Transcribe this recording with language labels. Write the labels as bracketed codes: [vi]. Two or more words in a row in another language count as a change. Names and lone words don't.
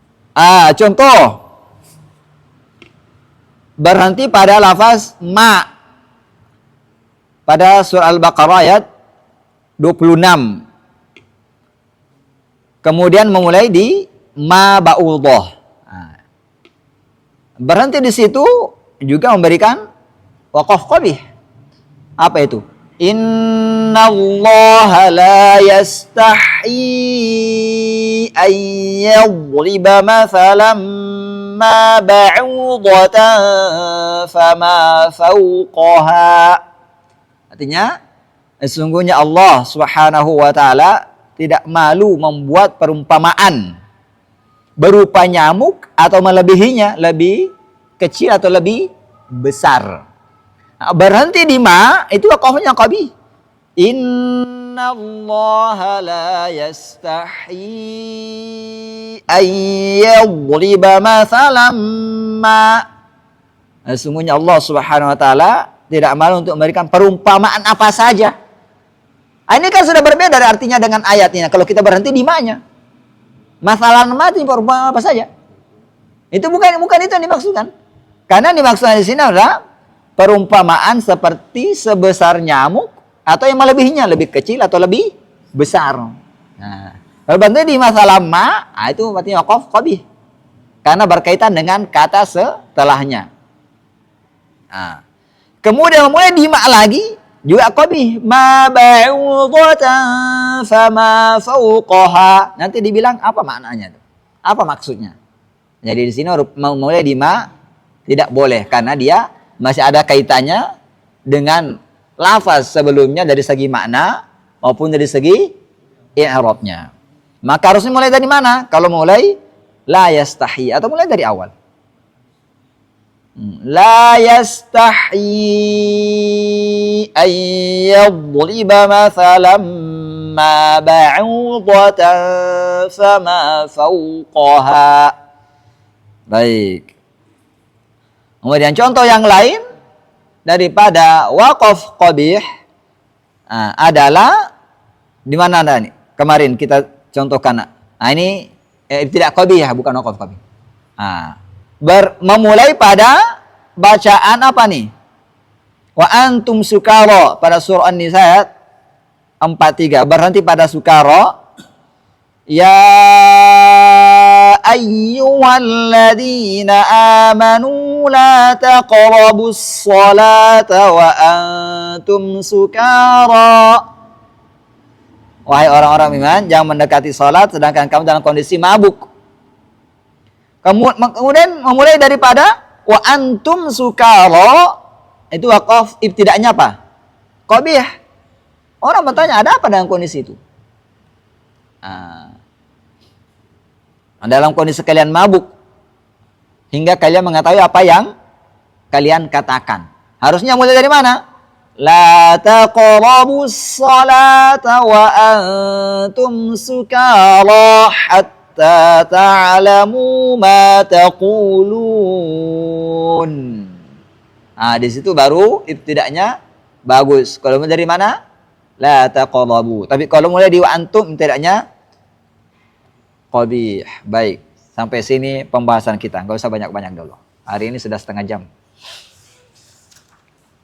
[id] Contoh berhenti pada lafaz ma pada surah Al-Baqarah ayat 26. Kemudian memulai di [ar] ما بعوضة. [id] Berhenti di situ juga memberikan [ar] وقف قبيح. [id] Apa itu? [ar] إن الله لا يستحيي أن يضرب مثلا ما بعوضة فما فوقها. [id] Artinya, sesungguhnya [ar] الله سبحانه وتعالى [id] tidak malu membuat perumpamaan berupa nyamuk atau melebihinya, lebih kecil atau lebih besar. Berhenti di ma itu waqafnya qabih. [ar] إن الله لا يستحيي أن يضرب مثلا ما. [id] Sesungguhnya [ar] الله سبحانه وتعالى [id] tidak malu untuk memberikan perumpamaan apa saja. Ini kan sudah berbeda dari artinya dengan ayatnya. Kalau kita berhenti di ma-nya. Masalah mati perumpamaan apa saja. Itu bukan itu yang dimaksudkan. Karena dimaksudkan di sini adalah perumpamaan seperti sebesar nyamuk atau yang melebihinya, lebih kecil atau lebih besar. Nah, kalau berhenti di masalah ma, itu berarti [ar] وقف قبيح. [id] Karena berkaitan dengan kata setelahnya. Nah, kemudian mulai di ma lagi juga qabih. [ar] ما بعوضة فما فوقها. [id] Nanti dibilang apa maknanya? Apa maksudnya? Jadi di sini mulai di ma tidak boleh karena dia masih ada kaitannya dengan lafaz sebelumnya dari segi makna maupun dari segi i'rabnya. Maka harusnya mulai dari mana? Kalau mulai [ar] لا يستحيي [id] atau mulai dari awal. [ar] لا يستحيي أن يضرب مثلا ما بعوضة فما فوقها. [id] Baik. Kemudian contoh yang lain daripada [ar] وقف قبيح [id] adalah di mana nih? Kemarin kita contohkan. Ini tidak qabih ya, bukan [ar] وقف قبيح. [id] Memulai pada bacaan apa nih? [ar] وأنتم سكارى [id] pada surah An-Nisa ayat 43. Berhenti pada sukara. [ar] يا أيها الذين آمنوا لا تقربوا الصلاة وأنتم سكارى. [id] Wahai orang-orang beriman, jangan mendekati salat sedangkan kamu dalam kondisi mabuk. Kemudian memulai daripada [ar] وأنتم سكارى, [id] itu waqaf ibtida'nya apa? Qabih. Orang bertanya, ada apa dengan kondisi itu? Dalam kondisi kalian mabuk hingga kalian mengetahui apa yang kalian katakan. Harusnya mulai dari mana? [ar] لا تقربوا الصلاة وأنتم سكارى حتى تعلموا ما تقولون. [id] Di situ baru ibtida'nya bagus. Kalau mulai dari mana? [ar] لا تقربوا. [id] Tapi kalau mulai di [ar] وأنتم [id] ibtida'nya qabih. Baik, sampai sini pembahasan kita. Nggak usah banyak-banyak dulu. Hari ini sudah setengah jam.